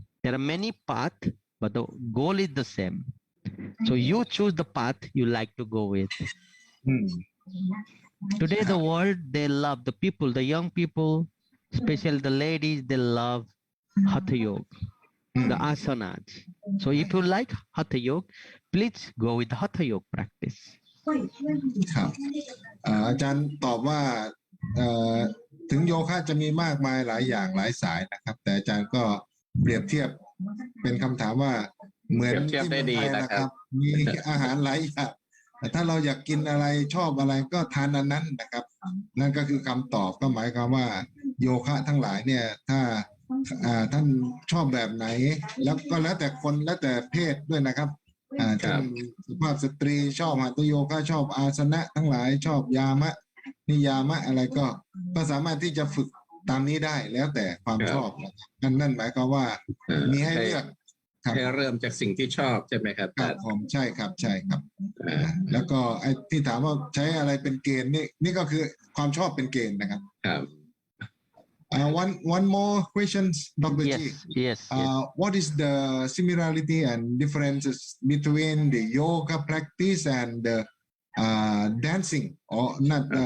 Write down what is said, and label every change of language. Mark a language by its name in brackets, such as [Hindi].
[English] There are many paths, but the goal is the same. So you choose the path you like to go with. Today, the world, they love the people, the young people, especially the ladies, they love Hatha Yoga, the asanas. So if you like Hatha Yoga, please go with the Hatha Yoga practice. [Thai] ครับอาจารย์ตอบว่าถึงโยคะจะมีมากมายหลายอย่างหลายสายนะครับแต่อาจารย์ก็เปรียบเทียบเป็นคำถามว่าเหมือนที่เมืองไทยนะครับมีอาหารหลายอย่างแต่ถ้าเราอยากกินอะไรชอบอะไรก็ทานอันนั้นนะครับนั่นก็คือคำตอบก็หมายความว่าโยคะทั้งหลายเนี่ยถ้า ท่านชอบแบบไหนแล้วก็แล้วแต่คนแล้วแต่เพศด้วยนะครับเช่นสุภาพสตรีชอบหัตถโยคะชอบอาสนะทั้งหลายชอบยามะนิยามะอะไรก็สามารถที่จะฝึกตามนี้ได้แล้วแต่ความชอบนั่นหมายความว่ามีให้เลือก ให้เริ่มจากสิ่งที่ชอบใช่ไหมครับ ครับผมใช่ครับใช่ครับแล้วก็ไอ้ที่ถามว่าใช้อะไรเป็นเกณฑ์นี่ก็คือความชอบเป็นเกณฑ์นะครับ ครับ [English] one more question, Dr. Yes, G. yes. What is the similarity and differences between the yoga practice and the dancing or not?